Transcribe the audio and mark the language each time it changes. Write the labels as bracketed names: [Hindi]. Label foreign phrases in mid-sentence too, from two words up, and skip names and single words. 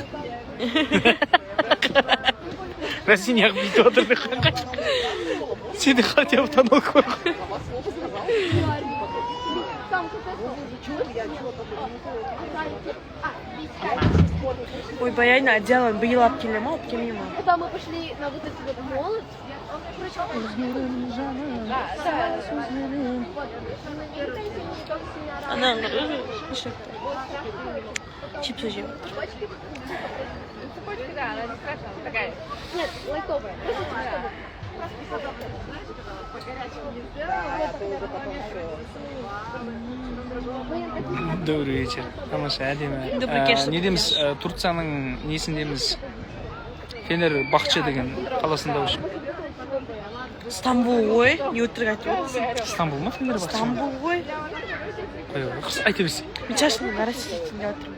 [Kazakh] Рәсен яғы бүйтіп отыр деп қойған. Сені [Russian] хотя бы [Kazakh] таныл қой. Ой, Баяйна, одеялын биыл алып келе ма, алып келмей ма? [Russian] Когда мы пошли на вот эту вот молот, [Kazakh] Ана чипсы жеп. [Russian] цепочка, да, она не страшная, такая. Нет, лайтовая. Добрый вечер. [Kazakh] Тамаша, әдемі. Добрый кеш. Не дейміз, Турцияның несіндеміз Фенер Бақчы деген қаласында үшін. Стамбул ғой, не өтірік айтып отырсың? Стамбул ма Фенер Бақчы? Стамбул ғой. Айта берсей. Мен шашымды нарастить етейін деп отырмын.